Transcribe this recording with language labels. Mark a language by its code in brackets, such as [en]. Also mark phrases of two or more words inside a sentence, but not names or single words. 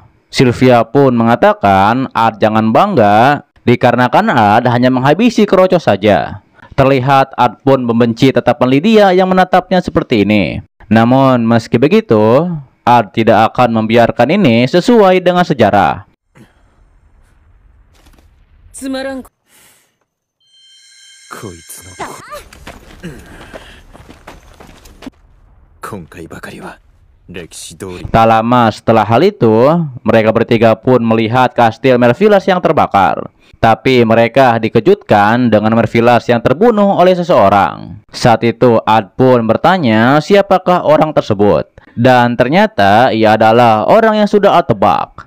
[id] Sylvia pun mengatakan Ad jangan bangga, dikarenakan Ad hanya menghabisi Krochos saja. Terlihat Ad pun membenci tatapan Lydia yang menatapnya seperti ini. Namun meski begitu, Ad tidak akan membiarkan ini sesuai dengan sejarah. [ja] こいつの今回ばかりは Tak [id] lama setelah hal itu, mereka bertiga pun melihat kastil Mervilas yang terbakar. Tapi mereka dikejutkan dengan Mervilas yang terbunuh oleh seseorang. Saat itu Ad pun bertanya siapakah orang tersebut. Dan ternyata ia adalah orang yang sudah Ad tebak.